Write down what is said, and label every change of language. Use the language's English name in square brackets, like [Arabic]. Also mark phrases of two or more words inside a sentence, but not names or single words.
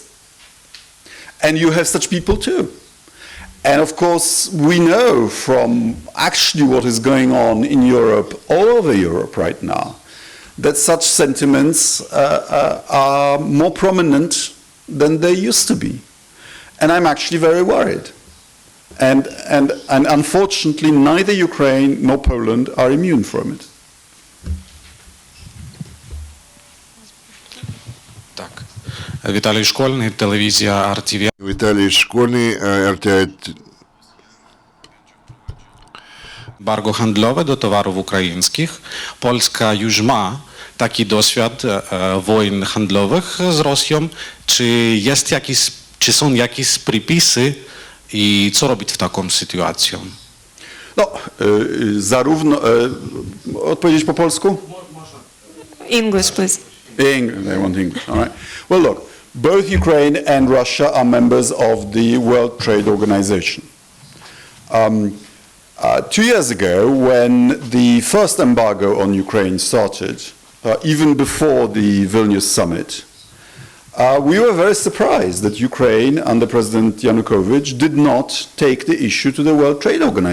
[English] And you have such people too. And of course, we know from actually what is going on in Europe, all over Europe right now, that such sentiments are more prominent than they used to be. And I'm actually very worried. And unfortunately, neither Ukraine nor Poland are immune from it. [Ukrainian] Так. Віталій Школьний, телевізія RTV. [Russian] Виталий Школьный, RTI. [Polish] Embargo handlowe do towarów ukraińskich. Polska już ma taki doświad wojen handlowych z Rosją. Czy są jakieś przepisy i co robić w taką sytuacją? No, zarówno... odpowiedzieć po polsku? [English] English, please. English, they want English, all right. Well, look, both Ukraine and Russia are members of the World Trade Organization. 2 years ago, when the first embargo on Ukraine started, even before the Vilnius summit, we were very surprised that Ukraine, under President Yanukovych, did not take the issue to the World Trade Organization.